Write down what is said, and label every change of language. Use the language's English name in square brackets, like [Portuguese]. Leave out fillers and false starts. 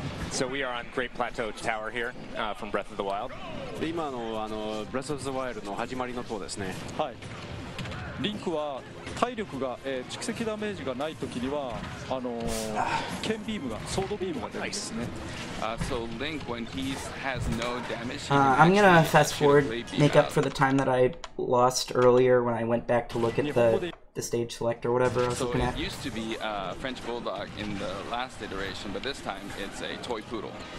[English] So we are on Great Plateau Tower here from Breath of the Wild. [Japanese] 今のBreath of the Wild の始まりの塔ですね。はい。リンクは体力が、蓄積ダメージがないときには剣ビームがソードビームが出るんですね。 [English] So Link, when he has no damage, he I'm gonna fast forward, make up for the time that I lost earlier when I went back to look at the stage select or whatever I was So looking it at. used to be French Bulldog in the last iteration, but this time it's a toy poodle.